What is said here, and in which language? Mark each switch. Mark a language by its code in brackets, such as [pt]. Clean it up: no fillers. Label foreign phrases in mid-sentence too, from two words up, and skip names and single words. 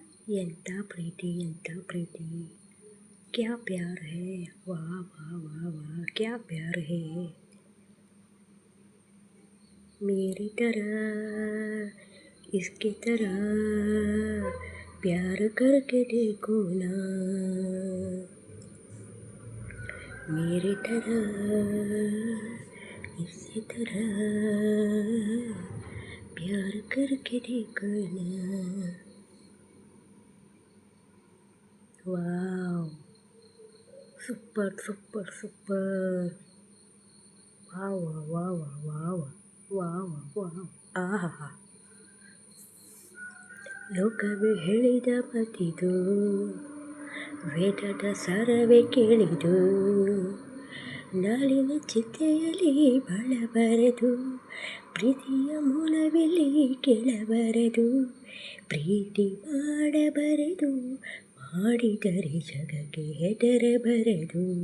[kn] ಎಂಥ ಪ್ರೀತಿ ಎಂಥ ಪ್ರೀತಿ, [hi] क्या प्यार है, वाह वाह वाह वाह, क्या प्यार है. ಮೇರಿ तरह इसकी तरह प्यार करके देखो ना, मेरी तरह इसी तरह प्यार करके देखो ना. [en] Wow, super super super, wow wow wow wow wow, ಆಹಾ. [kn] ಲೋಕವೇ ಹೇಳಿದ ಮತಿದು, ವೇದದ ಸಾರವೇ ಕೇಳಿದು, ನಾಳಿನ ಚಿತೆಯಲ್ಲಿ ಬಾಳಬಾರದು, ಪ್ರೀತಿಯ ಮೂಲವೆಲ್ಲಿ ಕೇಳಬಾರದು, ಪ್ರೀತಿ ಮಾಡಬಾರದು, ಮಾಡಿದರೆ ಜಗಕ್ಕೆ ಹೆದರಬಾರದು.